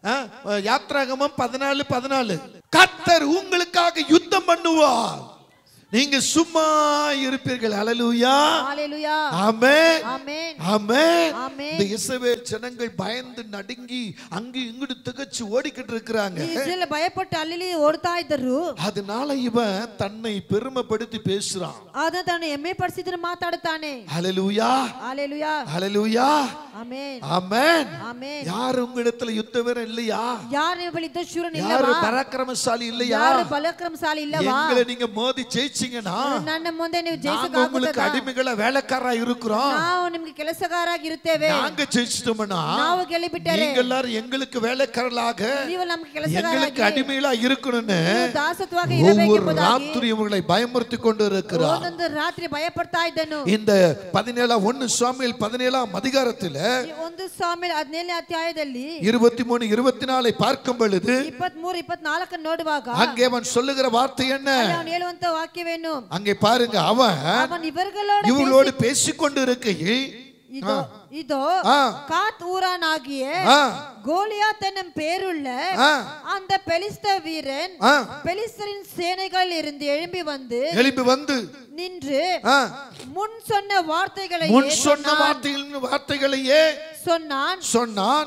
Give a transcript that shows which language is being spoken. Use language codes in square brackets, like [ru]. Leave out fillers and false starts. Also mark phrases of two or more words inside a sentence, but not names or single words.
[ta] அதுல யாத்ராகமம் 14:14 கர்த்தர் உங்களுக்கு பண்ணுவார், நீங்க சும்மா இருப்பீர்கள். ஹல்லேலூயா, ஹல்லேலூயா, ஆமென், ஆமென், ஆமென். ஆமென். இந்த இஸ்ரவேல் ஜனங்கள் பயந்து நடுங்கி அங்கு இங்கிட்டு திகச்சு ஓடிக்கிட்டு இருக்காங்க. [kn] இஸ்ரவேல் பயப்பட்டு ಅಲ್ಲಿ ಓಡ್ತಾ ಇದ್ದರು. [ta] அதனால இவன் தன்னை பெருமைப்படுத்தி பேசுறான். [kn] ಆದ ತಾನು ಹೆಮ್ಮೆ ಪಡಿಸಿದ್ರು ಮಾತಾಡುತ್ತಾನೆ. [ta] ஹல்லேலூயா, ஹல்லேலூயா, ஹல்லேலூயா, ஆமென், ஆமென். ஆமென். யார் உங்களிடத்துல யுத்த வீரன் இல்லையா? [kn] யார் ನಿಮ್ಮ ಬಳಿ ಯುದ್ಧಶೂರನ್ [ta] யார் [kn] ಇಲ್ಲವಾ? [ta] பராக்கிரமசாலி இல்லையா? [kn] ಯಾರು ಪರಾಕ್ರಮಶಾಲಿ ಇಲ್ಲವಾ? [ta] எங்களை நீங்க மோதி ஜெயிச்சீங்கன்னா [kn] ನನ್ನ ಮುಂದೆ ನೀವು [ta] நாங்க உங்களுக்கு [kn] ಜಯಿಸಕ್ಕಾಗುತ್ತದಾ? [ta] அடிமைகள வேலைக்காரா இருக்கிறோம். [kn] ನಾವು ನಿಮಗೆ ಕೆಲಸಗಾರರಾಗಿ ಇರುತ್ತೇವೆ. [ta] நாங்க ஜெயிச்சிட்டோம்னா [kn] ನಾವು ಗೆಲ್ಲಿಬಿಟ್ಟರೆ [ta] நீங்க எல்லாரும் எங்களுக்கு வேலைக்காரர்களாக [kn] ನೀವು ನಮಗೆ [ta] எங்களுக்கு [kn] ಕೆಲಸಗಾರರಾಗಿ [ta] அடிமைகளா இருக்கணும்னு [kn] ನೀವು ದಾಸತ್ವವಾಗಿ [ta] ஒவ்வொரு [kn] ಇರಬೇಕೆಂಬುದಾಗಿ [ta] ராத்திரி உங்களை பயமுறுத்தி கொண்டு இருக்கிறார். [kn] ಒಂದೊಂದು ರಾತ್ರಿ ಭಯಪಡ್ತಾ ಇದ್ದನು. [ta] இந்த 1 சாமுவேல் 17ஆம் அதிகாரத்துல [kn] ಈ ಒಂದು ಸಾಮ್ಯೇಲ 17ನೇ ಅಧ್ಯಾಯದಲ್ಲಿ [ta] 23 24 பார்க்கும் பொழுது [kn] 23 24 ನೋಡುವಾಗ [ta] அங்கே அவன் சொல்லுகிற வார்த்தை என்ன? [kn] ಅವನು ಹೇಳುವಂತ ವಾಕ್ಯವೇನು? [ta] அங்கே பாருங்க, அவன் இவளோடு பேசிக்கொண்டு இருக்கையில் இதோ காத் ஊரானாகிய கோலியாத் என்னும் பேருள்ள அந்த பெலிஸ்த வீரன் பெலிஸ்தரின் சேனைகள் இருந்து எழும்பி வந்து நின்று முன் சொன்ன வார்த்தைகளையே சொன்னான்.